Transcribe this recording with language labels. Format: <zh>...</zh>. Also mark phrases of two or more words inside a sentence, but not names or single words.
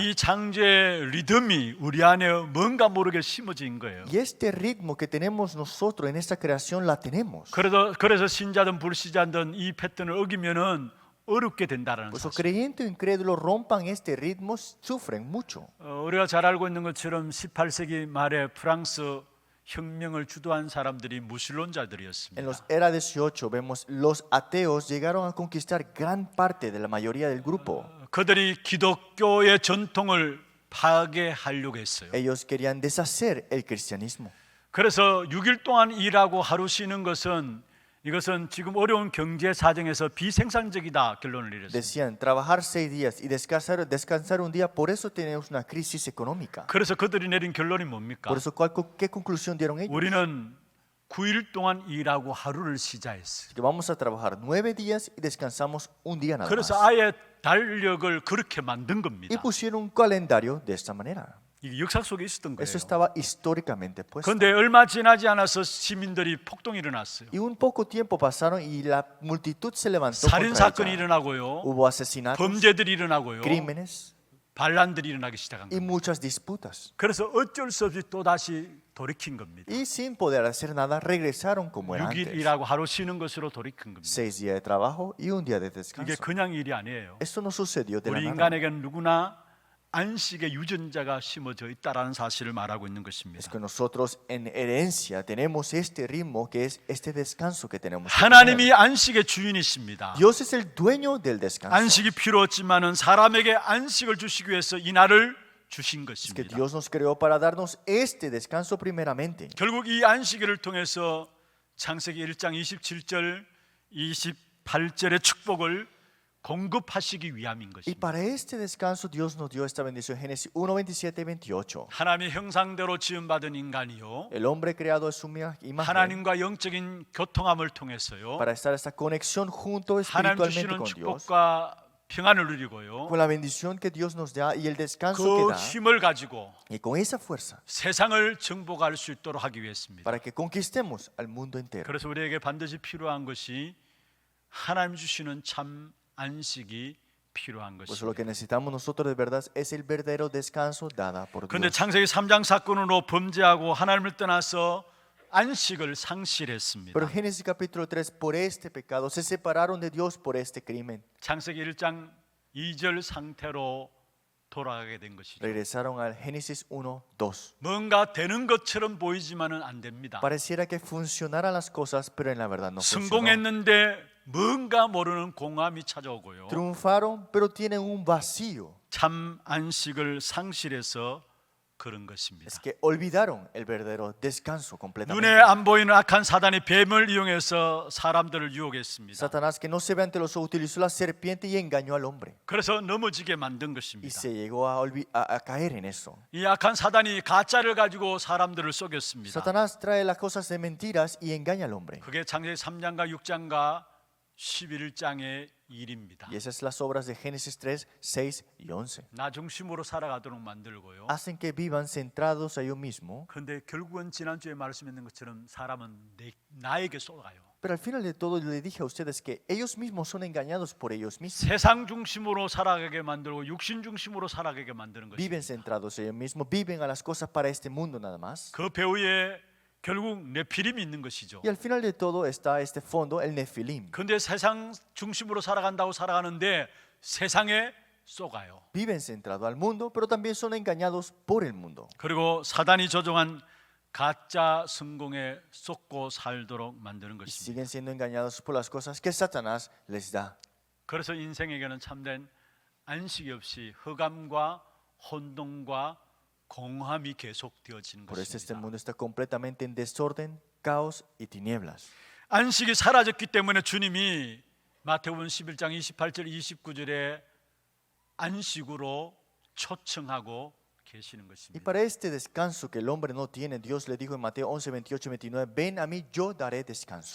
<ko>이 창조의 리듬이 우리 안에 뭔가 모르게 심어진 거예요.</ko> <es>Y este ritmo que tenemos nosotros en esta creación la tenemos.</es> <ko>그래서 신자든 불신자든 이 패턴을 어기면은 어렵게 된다라는</ko> <es>Por eso</es> <ko>사실.</ko> <es>creyente o incrédulo rompan este ritmo, sufren mucho.</es> <ko>우리가 잘 알고 있는 것처럼 18세기 말에 프랑스 혁명을 주도한 사람들이</ko> <es>En</es> <ko>무신론자들이었습니다.</ko> <es>los era 18 vemos los ateos llegaron a conquistar gran parte de la mayoría del grupo.</es> <ko>그들이 기독교의 전통을 파괴하려고 했어요.</ko> <es>Ellos querían deshacer el cristianismo.</es> <ko>그래서 6일 동안 일하고 하루 쉬는 이것은 지금 어려운 경제 사정에서 비생산적이다 결론을 내렸습니다.</ko> <es>Decían trabajar 6 días y descansar un día, por eso tenemos una crisis económica.</es> <ko>그래서 그들이 내린 결론이 뭡니까?</ko> <es>Por eso, ¿qué conclusión dieron ellos?</es> <ko>우리는 9일 동안 일하고 하루를 쉬자 했어요.</ko> <es>Que vamos a trabajar 9 días y descansamos un día nada más.</es> <ko>그래서 아예 달력을 그렇게 만든 겁니다.</ko> <es>Y pusieron un calendario de esta manera.</es> <ko>이게 역사 속에 있었던 거예요.</ko> <es>Eso estaba históricamente puesto.</es> <ko>그런데 얼마 지나지 않아서 시민들이 폭동이 일어났어요.</ko> <es>Y un poco tiempo pasaron y la multitud se levantó</es> <ko>살인</ko> <es>contra</es> <ko>사건이</ko> <es>ella.</es> <ko>일어나고요.</ko> <es>Hubo asesinatos,</es> <ko>범죄들이 일어나고요.</ko> <es>crímenes</es> <ko>반란들이 일어나기 시작한</ko> <es>y</es> <ko>거예요.</ko> <es>muchas disputas.</es> <ko>그래서 어쩔 수 없이 또 다시 돌이킨 겁니다.</ko> <es>Y sin poder hacer nada, regresaron como era</es> <ko>6일</ko> <es>antes.</es> <ko>일하고 하루 쉬는 것으로 돌이킨 겁니다.</ko> <es>6 días de trabajo y un día de</es> <ko>이게</ko> <es>descanso.</es> <ko>그냥 일이 아니에요.</ko> <es>Esto no sucedió de la</es> <ko>우리</ko> <es>nada.</es> <ko>인간에게는 누구나 안식의 유전자가 심어져 있다라는 사실을 말하고 있는</ko> <es>Es</es> <ko>것입니다.</ko> <es>que nosotros en herencia tenemos este ritmo que es este descanso que tenemos. que</es> <ko>하나님이</ko> <es>tener.</es> <ko>안식의 주인이십니다.</ko> <es>Dios es el dueño del descanso.</es> <ko>안식이 필요 없지만은 사람에게 안식을 주시기 위해서 이 날을 주신</ko> <es>Es que</es> <ko>것입니다.</ko> <es>Dios nos creó para darnos este descanso primeramente.</es> <ko>결국 이 안식일을 통해서 창세기 1장 27절 28절의 축복을 공급하시기 위함인</ko> <es>Y</es> <ko>것입니다.</ko> <es>para este descanso Dios nos dio esta bendición. Génesis 1, 27 y 28.</es> <ko>하나님의 형상대로 지음받은 인간이요</ko> <es>El hombre creado a su imagen</es> <ko>하나님과 영적인 교통함을 통해서요</ko> <es>para estar esta conexión junto</es> <ko>하나님</ko> <es>espiritualmente</es> <ko>주시는</ko> <es>con Dios.</es> <ko>축복과 평안을 누리고요.</ko> <es>con la bendición que Dios nos da y el descanso que</es> <ko>그</ko> <es>da,</es> <ko>힘을 가지고</ko> <es>y con esa fuerza,</es> <ko>세상을 정복할 수 있도록 하기 위해서입니다.</ko> <es>para que conquistemos al mundo entero.</es> <ko>그래서 우리에게 반드시 필요한 것이 하나님 주시는 참 안식이 필요한</ko> <es>Por eso lo</es> <ko>것입니다.</ko> <es>que necesitamos nosotros de verdad es el verdadero descanso dada por</es> <ko>그런데</ko> <es>Dios.</es> <ko>창세기 3장 사건으로 범죄하고 하나님을 떠나서 안식을 상실했습니다.</ko> <es>Pero Génesis capítulo 3, por este pecado, se separaron de Dios por este crimen.</es> <ko>창세기 1장 2절 상태로 돌아가게 된 것이죠.</ko> <es>Regresaron al Génesis 1, 2.</es> <ko>뭔가 되는 것처럼 보이지만은 안 됩니다.</ko> <es>Pareciera que funcionaran las cosas, pero en la verdad no funcionó.</es> <ko>성공했는데 뭔가 모르는 공허함이 찾아오고요.</ko> <es>Triunfaron, pero tienen un vacío.</es> <ko>참 안식을 상실해서 그런 것입니다.</ko> <es>Es que olvidaron el verdadero descanso</es> <ko>눈에</ko> <es>completamente.</es> <ko>안 보이는 악한 사단이 뱀을 이용해서 사람들을 유혹했습니다.</ko> <es>Satanás, que no se ve ante los ojos, utilizó la serpiente y engañó al hombre.</es> <ko>그래서 넘어지게 만든</ko> <es>Y</es> <ko>것입니다.</ko> <es>se llegó a caer en eso.</es> <ko>이 악한 사단이 가짜를 가지고 사람들을 속였습니다.</ko> <es>Satanás trae las cosas de mentiras y engaña al hombre.</es> <ko>그게 창세기 3장과 6장과 11장의 일입니다.</ko> <es>Y esas son las obras de Génesis 3, 6 y 11.</es> <ko>나 중심으로 살아가도록 만들고요.</ko> <es>Hacen que vivan centrados a ellos mismos,</es> <ko>그런데 결국은 지난주에 말씀했는 것처럼 사람은 나에게 쏘가요.</ko> <es>pero al final de todo le dije a ustedes que ellos mismos son engañados por ellos mismos.</es> <ko>세상 중심으로 살아가게 만들고 육신 중심으로 살아가게 만드는</ko> <es>Viven</es> <ko>것입니다.</ko> <es>centrados ellos mismos, viven a las cosas para este mundo nada más.</es> <ko>그 배후에 결국 네피림이 있는 것이죠.</ko> <es>Y al final de todo está este fondo, el Nefilim.</es> <ko>그런데 세상 중심으로 살아간다고 살아가는데 세상에 쏘가요.</ko> <es>Viven centrados al mundo, pero también son engañados por el mundo.</es> <ko>그리고 사단이 조종한 가짜 성공에 쏟고 살도록 만드는</ko> <es>Y</es> <ko>것입니다.</ko> <es>siguen siendo engañados por las cosas que Satanás les da.</es> <ko>그래서 인생에게는 참된 안식이 없이 흑암과 혼돈과 공허함이 계속되어지는</ko> <es>Por eso este</es> <ko>것입니다.</ko> <es>mundo está completamente en desorden, caos y tinieblas.</es> <ko>안식이 사라졌기 때문에 주님이 마태복음 11장 28절 29절에 안식으로 초청하고 계시는</ko> <es>Y</es> <ko>것입니다.</ko> <es>para este descanso que el hombre no tiene, Dios le dijo en Mateo 11, 28, 29, ven a mí, yo daré descanso.</es>